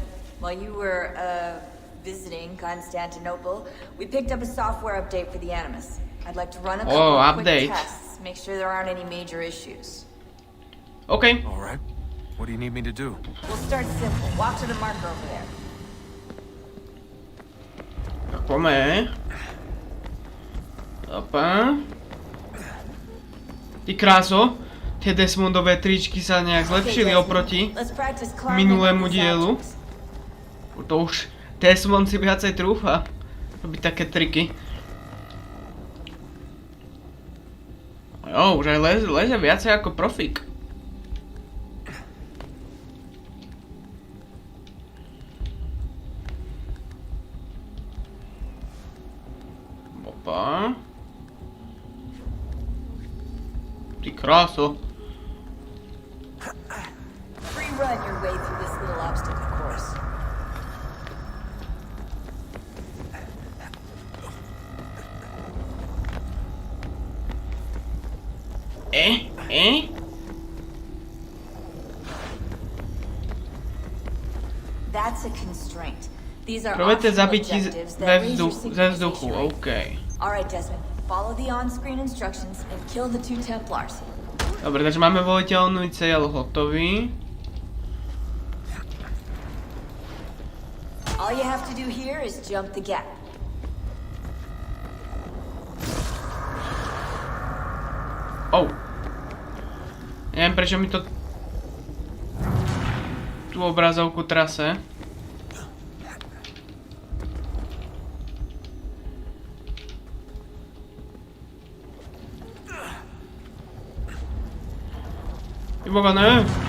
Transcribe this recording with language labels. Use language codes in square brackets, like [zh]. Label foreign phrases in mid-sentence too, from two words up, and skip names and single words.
[en] While you were, visiting Constantinople, we picked up a software update for the Animus. I'd like to run a couple of quick update. tests, make sure there aren't any major issues. OK. All right. What do you need me to do? We'll start simple. Walk to the marker over there. [sk] Tak poďme. Opa. Ty kráso. Tie Desmondové tričky sa nejak zlepšili oproti minulému dielu. To už Desmond si viacej trúfa robiť také triky. Jo, už aj leze viacej ako profík. Opa. Ty kráso. [en] Free run your way through this little obstacle course. That's a constraint. These are [sk] Probujte [en] optional [sk] zabiť [en] objectives that raise your [sk] ze vzduchu, [en] synchronization rate. OK. Alright, Desmond. Follow the on-screen instructions and kill the 2 Templars. [sk] Dobre, takže máme voliteľný cieľ hotový. [en] All you have to do here is jump the gap. Oh. [sk] Neviem, prečo mi to tú obrazovku trase. Boga, ne?